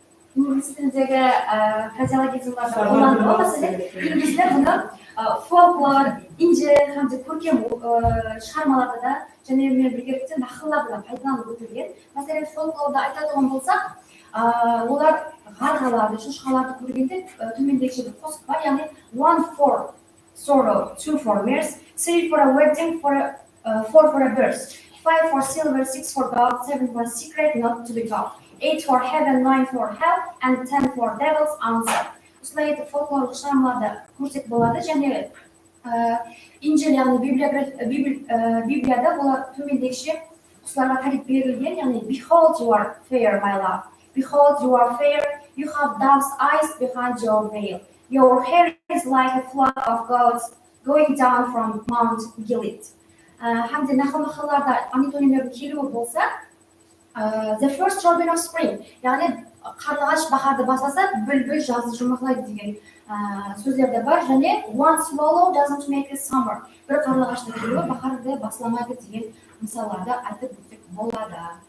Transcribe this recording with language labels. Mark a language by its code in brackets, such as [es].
[kaa] Инглиз тіліндегі фразеологизмдерді қолдануға мәселен, инглиздер бұны фольклор, инжел һәм көркем шығармаларда да және біргелікте нақылларда да пайдаланып өтілген. Мәселен, фольклорда айтатын болсақ, олар ғарғаларды, шошқаларды көргенде төмендегіше бір қосып бар, яғни [en] one for sorrow, two for mirth, three for a wedding, four for a birth, five for silver, six for gold, seven for a secret not to be told. 8 for heaven, 9 for hell, and 10 for devil's answer. [kaa] Осылай етіп фольклорлық шығармаларда көрсек болады, және инжел, яғни Библияда олар төмендегіше құстарға тариф берілген, яғни [en] behold you are fair, my love. Behold you are fair, you have dove's eyes behind your veil. Your hair is like a flock of goats going down from Mount Gilead. [kaa] Һәм де нақыл мақалларда антонимдердің келуі болса, [en] the first robin of spring, [kaa] яғни қарлығаш бахарды бастаса, бүлбүл жазды жұмақлайды деген сөздер де бар. Және [en] one swallow doesn't make a summer, [kaa] бір қарлығаштың келуі бахарды басламайды деген мысалдарды айтып өтсек болады.